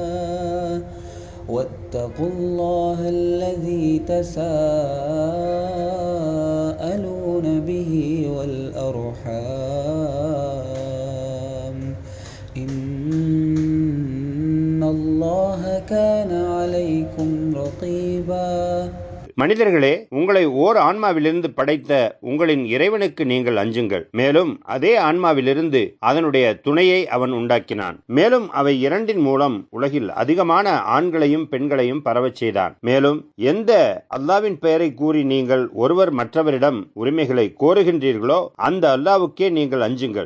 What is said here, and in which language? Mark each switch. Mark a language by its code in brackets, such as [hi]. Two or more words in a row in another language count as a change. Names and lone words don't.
[ar] واتقوا الله الذي تساءلون به والأرحام إن الله كان عليكم رقيبا. [ta] மனிதர்களே, உங்களை ஓர் ஆன்மாவிலிருந்து படைத்த உங்களின் இறைவனுக்கு நீங்கள் அஞ்சுங்கள். மேலும் அதே ஆன்மாவிலிருந்து அதனுடைய துணையை அவன் உண்டாக்கினான். மேலும் அவை இரண்டின் மூலம் உலகில் அதிகமான ஆண்களையும் பெண்களையும் பரவச் செய்தான். மேலும் எந்த அல்லாவின் பெயரை கூறி நீங்கள் ஒருவர் மற்றவரிடம் உரிமைகளை கோருகின்றீர்களோ அந்த அல்லாவுக்கே நீங்கள் அஞ்சுங்கள்.